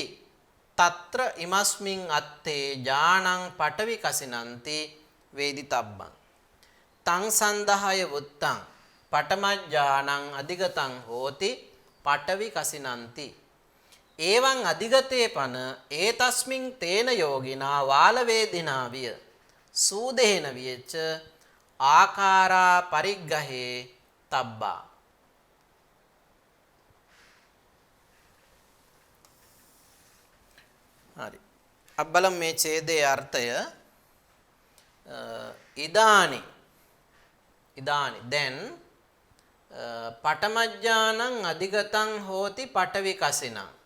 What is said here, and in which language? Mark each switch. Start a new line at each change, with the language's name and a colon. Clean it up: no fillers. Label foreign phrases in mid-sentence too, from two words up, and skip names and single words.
Pali: తත්‍ර ඉමස්මින් අත්තේ ඥානං පඨවි කසිනන්ති වේදිතබ්බං තං සන්දහය වුත්තං පඨමඥානං අධිගතං හෝති පඨවි කසිනන්ති එවං අධිගතේ පන ඒතස්මින් තේන යෝගිනා වාල වේදිනා විය සූදේන වියච්ච ආකාරා පරිග්ගහේ තබ්බා.
Sinhala: හරි. අප බලමු මේ ඡේදයේ අර්ථය.
Pali: ඉදානි දැන් පඨමඥානං අධිගතං හෝති පඨවි කසිනං.